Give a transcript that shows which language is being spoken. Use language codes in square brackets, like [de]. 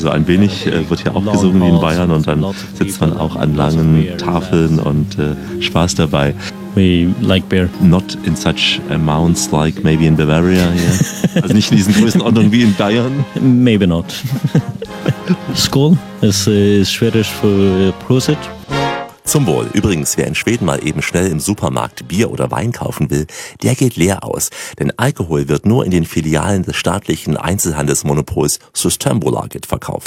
[de] Also ein wenig wird hier auch gesungen wie in Bayern, und dann sitzt man auch an langen Tafeln und Spaß dabei. [en] We like beer. Not in such amounts like maybe in Bavaria. Yeah. [de] Also nicht in diesen Größenordnungen wie in Bayern. [en] Maybe not. [de] Skål ist schwedisch für Prosit. Zum Wohl. Übrigens, wer in Schweden mal eben schnell im Supermarkt Bier oder Wein kaufen will, der geht leer aus. Denn Alkohol wird nur in den Filialen des staatlichen Einzelhandelsmonopols Systembolaget verkauft.